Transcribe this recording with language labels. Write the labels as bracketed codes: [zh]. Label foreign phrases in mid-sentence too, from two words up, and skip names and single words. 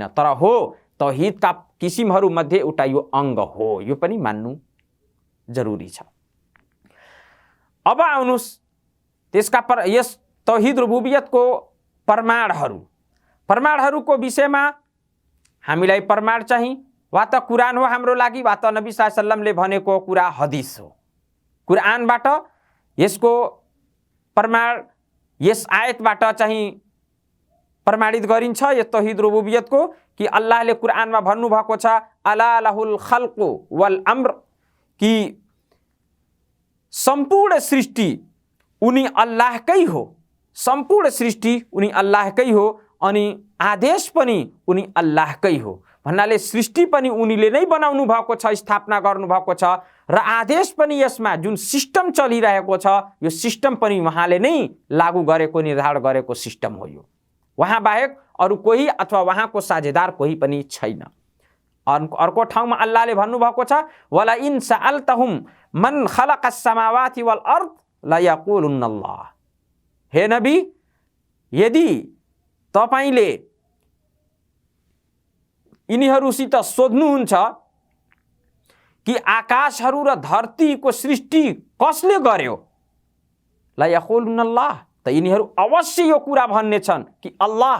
[ne] तर हो, तौहिदका किसिमहरूमध्ये एउटा यो अङ्ग हो, यो पनि मान्नु जरुरी छ। अब आउनुहोस् यस [ar] توحيد الربوبية [ne] प्रमाणहरूको विषयमा। हामीलाई प्रमाण चाहिँ वा त कुरान हो हाम्रो लागि, वा त नबी [ar] صلى الله عليه وسلم [ne] भनेको कुरा हदिस हो। कुरानबाट यसको प्रमाण, यस आयतबाट चाहिँ प्रमाणित गरिन्छ यस [ar] توحيد الربوبية [ne] कि अल्लाहले कुरानमा भन्नुभएको छ, [ar] ألا له الخلق والأمر, [ne] कि सम्पूर्ण सृष्टि उनी अल्लाहकै हो, सम्पूर्ण सृष्टि उनी अल्लाहकै हो, अनि आदेश पनि उनी अल्लाहकै हो। भन्नाले सृष्टि पनि उनीले नै बनाउनु भएको छ, स्थापना गर्नुभएको छ, र आदेश पनि यसमा जुन सिस्टम चलिरहेको छ यो सिस्टम पनि उहाँले नै लागू गरेको निर्धारण गरेको सिस्टम हो। यो उहाँ बाहेक अरू कोही अथवा उहाँको साझेदार कोही पनि छैन। अर्को ठाउँमा अल्लाहले भन्नुभएको छ [ar] ولئن سألتهم من خلق السماوات والأرض ليقولن الله. [ne] हे नबी, यदि तपाईले यिनीहरूसित सोध्नुहुन्छ कि आकाशहरू र धरतीको सृष्टि कसले गर्यो, [ar] ليقولن الله, [ne] त यिनीहरू अवश्य यो कुरा भन्ने छन् कि अल्लाह।